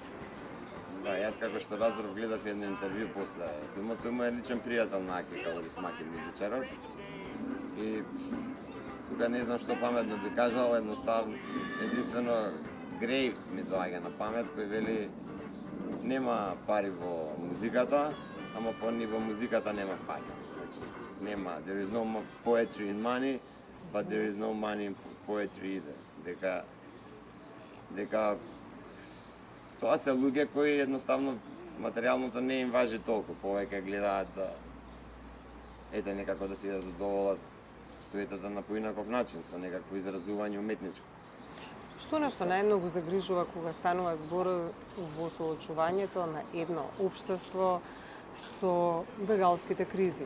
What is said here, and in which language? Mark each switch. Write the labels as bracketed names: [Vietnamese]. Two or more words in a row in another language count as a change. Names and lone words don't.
[Macedonian] Да, јас како што разбрав гледав едно интервју после филмот, тој му е личен пријател на Аки Каурис Маки, музичарот. И тука не знам што паметно би кажал, единствено Грейвс ми доаѓа на памет, кој вели нема пари во музиката, ама по ниво музиката нема пари. Значи, нема, [English] there is no poetry in money, but there is no money in poetry either. [Macedonian] Дека тоа се луѓе кои едноставно материјалното не им важи толку, повеќе гледаат да некако да си ја задоволат светот на поинаков начин, со некакво изразување уметничко. Што нешто најмногу загрижува кога станува збор во соочувањето на едно општество со бегалските кризи?